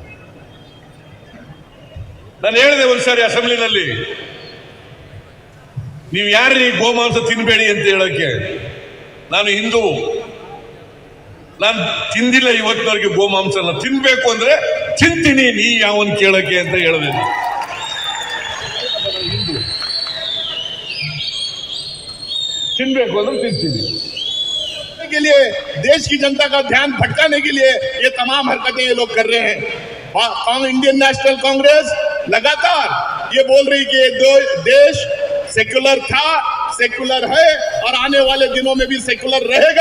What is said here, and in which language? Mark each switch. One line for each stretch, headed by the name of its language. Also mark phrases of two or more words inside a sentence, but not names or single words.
Kannada: ನಾನು ಹೇಳಿದೆ ಒಂದ್ಸಾರಿ ಅಸೆಂಬ್ಲಿನಲ್ಲಿ, ನೀವು ಯಾರು ಗೋಮಾಂಸ ತಿನ್ಬೇಡಿ ಅಂತ ಹೇಳಕ್ಕೆ, ನಾನು ಹಿಂದೂ, ನಾನು ತಿಂದಿಲ್ಲ ಇವತ್ತಿನವರೆಗೆ ಗೋಮಾಂಸನ. ತಿನ್ಬೇಕು ಅಂದ್ರೆ ತಿಂತೀನಿ, ನೀ ಯಾವನ್ ಕೇಳಕ್ಕೆ ಅಂತ ಹೇಳಿದೆ. ಹಿಂದೂ ತಿನ್ಬೇಕು ಅಂದ್ರೆ ತಿಂತೀನಿ.
Hindi: के लिए देश की जनता का ध्यान भटकाने के लिए ये तमाम हरकतें ये लोग कर रहे हैं. इंडियन नेशनल कांग्रेस लगातार ये बोल रही कि ये देश सेक्युलर था, सेक्युलर है और आने वाले दिनों में भी सेक्युलर रहेगा।